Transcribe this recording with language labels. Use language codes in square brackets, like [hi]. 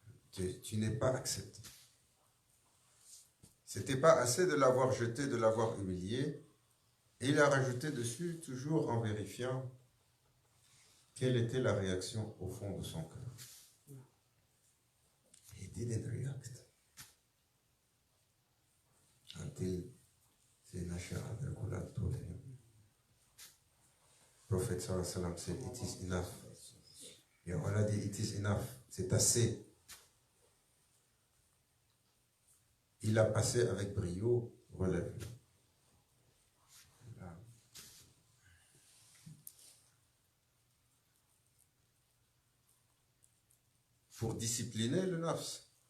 [fr] Tu n'es pas accepté. C'était pas assez de l'avoir jeté, de l'avoir humilié. Et il a rajouté dessus, toujours en vérifiant quelle était la réaction au fond de son cœur. [en] He didn't react until Nacher Amel Koulal told him. Prophet sallallahu alayhi wa sallam said, it is enough. Yeah, already it is enough. [fr] C'est assez. Il a passé avec brio, relève-le. Pour discipliner le nafs.